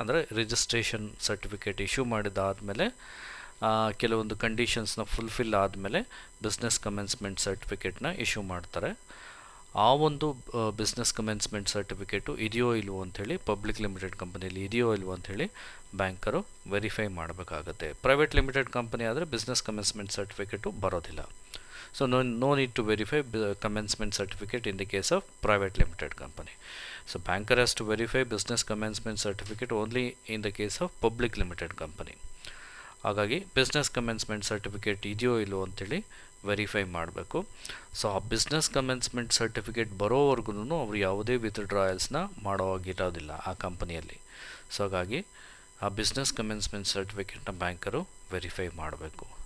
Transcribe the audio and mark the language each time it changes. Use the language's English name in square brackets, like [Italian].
[Kannada] ಅಂದರೆ registration certificate issue ಮಾಡಿದಾದಮೇಲೆ ಕೆಲವೊಂದು ಕಂಡೀಷನ್ಸ್ನ fulfil ಆದಮೇಲೆ ಬಿಸ್ನೆಸ್ ಕಮೆನ್ಸ್ಮೆಂಟ್ ಸರ್ಟಿಫಿಕೇಟ್ನ ಇಶ್ಯೂ ಮಾಡ್ತಾರೆ. ಆ ಒಂದು ಬಿಸ್ನೆಸ್ ಕಮೆನ್ಸ್ಮೆಂಟ್ ಸರ್ಟಿಫಿಕೇಟು ಇದೆಯೋ ಇಲ್ವೋ ಅಂಥೇಳಿ, ಪಬ್ಲಿಕ್ ಲಿಮಿಟೆಡ್ ಕಂಪನಿಯಲ್ಲಿ ಇದೆಯೋ ಇಲ್ವೋ ಅಂಥೇಳಿ ಬ್ಯಾಂಕರು ವೆರಿಫೈ ಮಾಡಬೇಕಾಗತ್ತೆ. ಪ್ರೈವೇಟ್ ಲಿಮಿಟೆಡ್ ಕಂಪನಿ ಆದರೆ ಬಿಸ್ನೆಸ್ ಕಮೆನ್ಸ್ಮೆಂಟ್ ಸರ್ಟಿಫಿಕೇಟು ಬರೋದಿಲ್ಲ. [English] So no need to verify commencement certificate in the case of private limited company. So banker has to verify business commencement certificate only in the case of public limited company. [Kannada] ಹಾಗಾಗಿ business commencement certificate ಇದೆಯೋ ಇಲ್ಲೋ ಅಂಥೇಳಿ verify ಮಾಡಬೇಕು. So ಆ business commencement certificate ಬರೋವರೆಗೂ ಅವರು ಯಾವುದೇ ವಿತ್ಡ್ರಾಯಲ್ಸ್ನ ಮಾಡೋವಾಗಿರೋದಿಲ್ಲ ಆ ಕಂಪನಿಯಲ್ಲಿ. ಸೊ ಹಾಗಾಗಿ ಆ ಬಿಸ್ನೆಸ್ ಕಮೆನ್ಸ್ಮೆಂಟ್ ಸರ್ಟಿಫಿಕೇಟ್ನ ಬ್ಯಾಂಕರು ವೆರಿಫೈ ಮಾಡಬೇಕು.